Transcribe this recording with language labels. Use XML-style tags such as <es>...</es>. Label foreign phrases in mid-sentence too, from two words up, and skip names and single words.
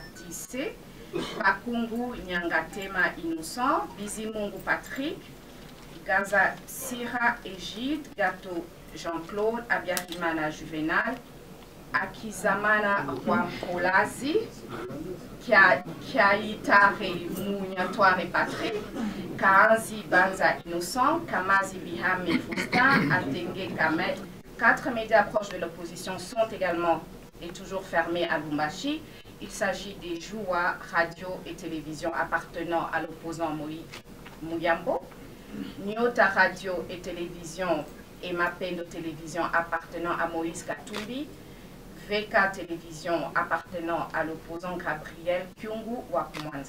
<fr>Batisse, Bakungu Nyangatema Innocent, Bizimungu Patrick, Gaza Sira Égide, Gato Jean-Claude, Abiyarimana Juvenal, Akizamana Wampolazi, Kiaitare Mouniatoire Patrick, Kaanzi Banza Innocent, Kamazi Bihame Faustin, Atenge Kamet. 4 médias proches de l'opposition sont également et toujours fermés à Lubumbashi. Il s'agit des Joua, radio et télévision appartenant à l'opposant Muyambo, Nyota Radio et télévision et Mapendo Télévision appartenant à Moïse Katumbi, VK Télévision appartenant à l'opposant Gabriel Kyungu Wakumwanza.</fr>